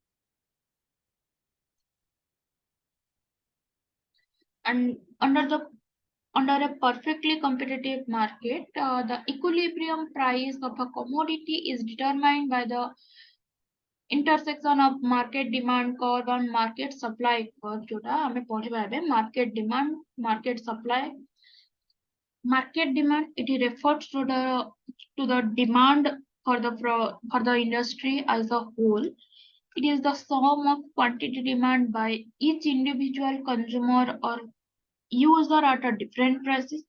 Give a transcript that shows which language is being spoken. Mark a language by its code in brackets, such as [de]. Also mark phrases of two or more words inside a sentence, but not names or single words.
[en] And under a perfectly competitive market, the equilibrium price of a commodity is determined by the intersection of market demand curve and market supply curve. [or] ଯୋଉଟା ଆମେ ପଢ଼ିବା ଏବେ [en] market demand, market supply. Market demand it refers to the demand for the industry as a whole. It is the sum of quantity demand by each individual consumer or user at a different prices.